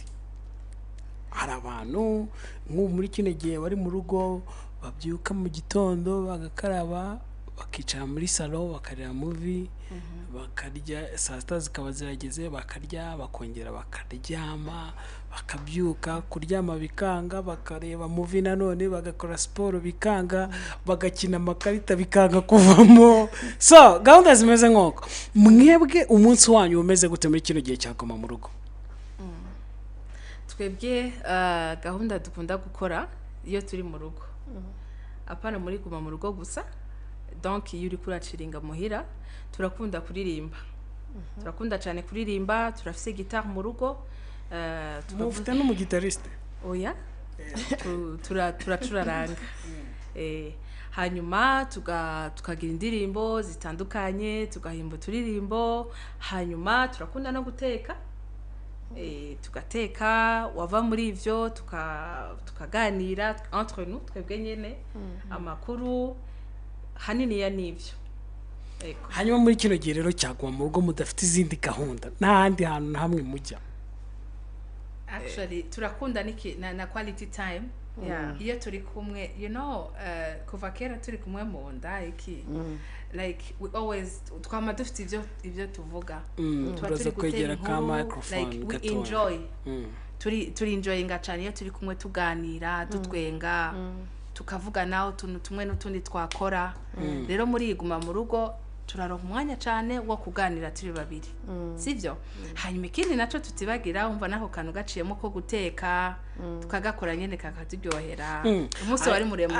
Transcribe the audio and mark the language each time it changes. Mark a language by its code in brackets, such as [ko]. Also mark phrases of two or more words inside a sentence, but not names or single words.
[rn] hari abantu nk'ubu muri kino gihe bari mu rugo babyuka mu gitondo bagakaraba bakicara muri salo bakareba movie bakarya saa sita zikaba zirageze bakarya bakongera bakaryama bakabyuka kuryama bikanga bakareba movie nanone bagakora siporo bikanga bagakina amakarita bikanga kuvamo so gahunda zimeze nk'uko mwebwe umunsi wanyu umeze gute muri kino gihe cya Guma mu rugo? twebwe gahunda dukunda gukora iyo turi mu rugo apana muri Guma mu rugo gusa donc iyo uri kuraciringa muhira turakunda kuririmba turakunda cyane kuririmba turafise guitar mu rugo mufite n'umugitariste oya turacuraranga hanyuma tukagira indirimbo zitandukanye tugahimba turirimbo hanyuma turakunda no guteka tugateka wava muri ivyo tukaganira [fr] entre nous [rn] twebwe nyene amakuru hanini ya nivyo hanyuma muri kino gihe rero cyaguma mu rugo mudafite izindi gahunda n'ahandi hantu na hamwe mujya? Actually turakunda na [en] quality time [rn] iyo turi kumwe kuva kera turi kumwe mu nda [en] like we always [rn] twama dufite ivyo tuvuga turaza kwegera ka microphone [en] like we enjoy [rn] turi enjoyinga cyane iyo turi kumwe tuganira dutwenga tukavuga naho tuntu tumwe n'utundi twakora rero muri Guma mu rugo turaronka umwanya cyane wo kuganira turi babiri sivyo hanyuma ikindi naco tutibagira umva nako kantu gaciyemo ko guteka tukagakora nyene kakatubyohera umunsi wari muremure.